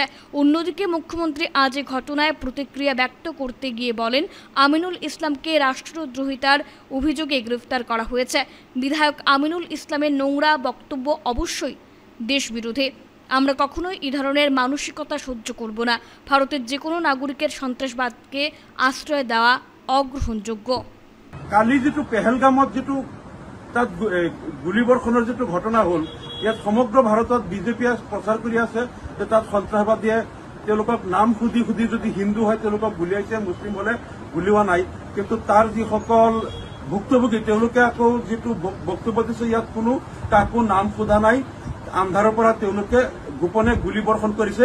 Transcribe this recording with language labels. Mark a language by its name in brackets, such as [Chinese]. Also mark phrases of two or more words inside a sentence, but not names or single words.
[Bangla] অন্যদিকে মুখ্যমন্ত্রী আজ এ ঘটনায় প্রতিক্রিয়া ব্যক্ত করতে গিয়ে বলেন, আমিনুল ইসলামকে রাষ্ট্রদ্রোহিতার অভিযোগে গ্রেফতার করা হয়েছে। বিধায়ক আমিনুল ইসলামের নোংরা বক্তব্য অবশ্যই দেশবিরোধী। আমরা কখনোই এই ধরনের মানসিকতা সহ্য করব না। ভারতের যে কোনো নাগরিকের সন্ত্রাসবাদকে আশ্রয় দেওয়া অগ্রহণযোগ্য। [Assamese] কালি যেটো পেহেলগামত যেটো তাত গুলীবৰ্ষণৰ যেটো ঘটনা হ'ল, ইয়াত সমগ্ৰ ভাৰতত বিজেপিয়ে প্ৰচাৰ কৰি আছে যে তাত সন্ত্ৰাসবাদীয়ে তেওঁলোকক নাম সুধি সুধি যদি হিন্দু হয় তেওঁলোকক গুলিয়াইছে, মুছলিম হলে গুলিওৱা নাই। কিন্তু তাৰ যিসকল ভুক্তভোগী তেওঁলোকে আকৌ যিটো বক্তব্য দিছে, ইয়াত কোনো কাকো নাম সোধা নাই, আন্ধাৰৰ পৰা তেওঁলোকে গোপনে গুলীবৰ্ষণ কৰিছে।